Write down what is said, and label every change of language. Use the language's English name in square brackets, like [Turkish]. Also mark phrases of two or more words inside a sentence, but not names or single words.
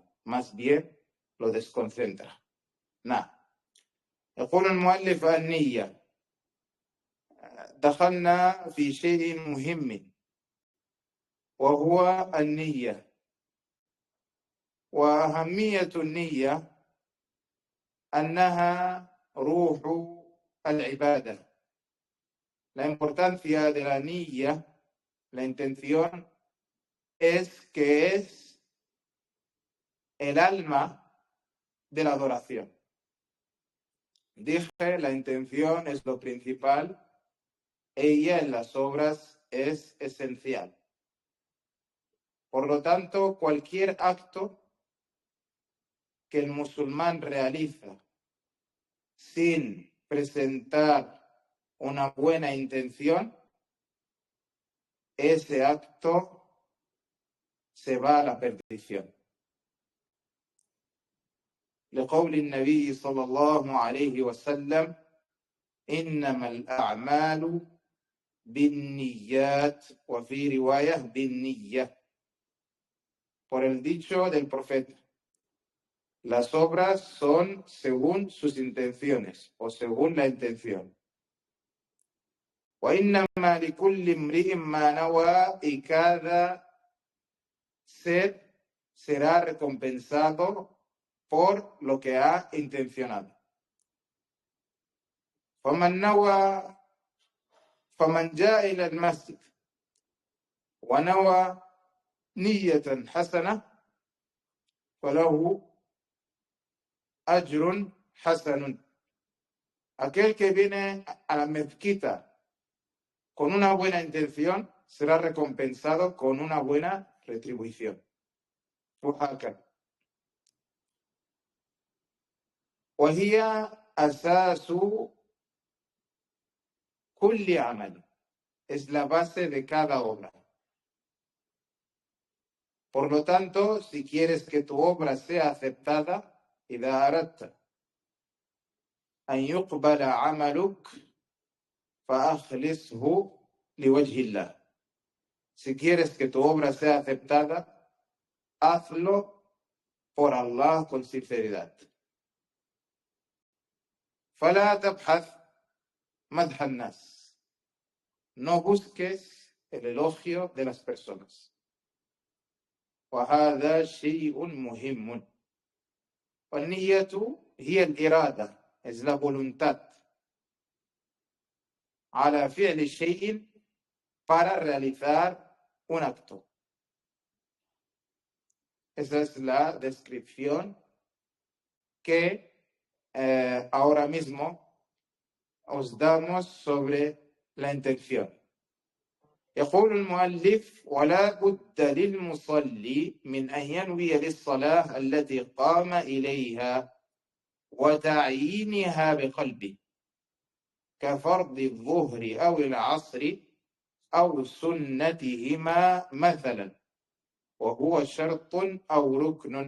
[Spanish] Más bien lo desconcentra. [Arabic] يقول المؤلف النية. دخلنا في شيء مهم وهو النية. وأهمية النية أنها روح العبادة. [Spanish] La importancia de la niyya, la intención, es que es el alma de la adoración. Dije, la intención es lo principal, ella en las obras es esencial. Por lo tanto, cualquier acto que el musulmán realiza sin presentar una buena intención, ese acto se va a la perdición. [Arabic] لقول النبي صلى الله عليه وسلم إنما الأعمال بالنيات وفي رواية بالنية. [Spanish] Por el dicho del profeta, las obras son según sus intenciones o según la intención. [Arabic] وإنما لكل امرئ ما نوى, [Spanish] y cada ser será recompensado por lo que ha intencionado. [Arabic] فمن جاء إلى المسجد ونوى نية حسنة فله أجر حسن. [Spanish] Aquel que viene a la mezquita con una buena intención será recompensado con una buena retribución. [Arabic] وهي أساس كل عمل, [Spanish] es la base de cada obra. Por lo tanto, si quieres que tu obra sea aceptada, [Arabic] إذا أردت أن يقبل عملك فأخلصه لوجه الله. [Spanish] Si quieres que tu obra sea aceptada, hazlo por Allah con sinceridad. [Arabic] فلا تبحث مدح الناس. [Spanish] No busques el elogio de las personas. [Arabic] وهذا شيء مهم. والنية هي الإرادة, [Spanish] es la voluntad [Arabic] على فعل شيء, [Spanish] para realizar un acto. Esa es la descripción que ahora mismo os damos sobre la intención. [Arabic] يقول المؤلف: ولا بد للمصلي من أن ينوي للصلاة التي قام إليها وتعيينها بقلبه كفرض الظهر أو العصر أو سنتهما مثلا, وهو شرط أو ركن.